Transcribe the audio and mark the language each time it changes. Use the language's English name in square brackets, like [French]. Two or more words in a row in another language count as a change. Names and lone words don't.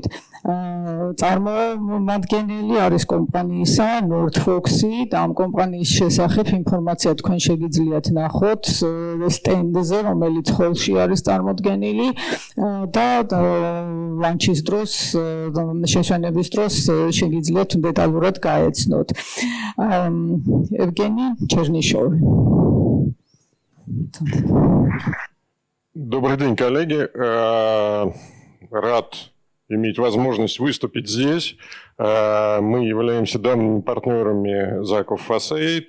[Georgian] წარმომადგენელი არის კომპანიისა Nordfox-ი და ამ კომპანიის შესახებ ინფორმაცია თქვენ შეგიძლიათ ნახოთ სტენდზე, რომელიც ჰოლში არის წარმოდგენილი და ლანჩის დროს, შეშენების დროს შეგიძლიათ დეტალურად გაეცნოთ. [Russian] Evgeniy Chernyshev. Добрый день, коллеги. Рад иметь возможность выступить здесь. Мы являемся данными партнерами Zak World of Façades.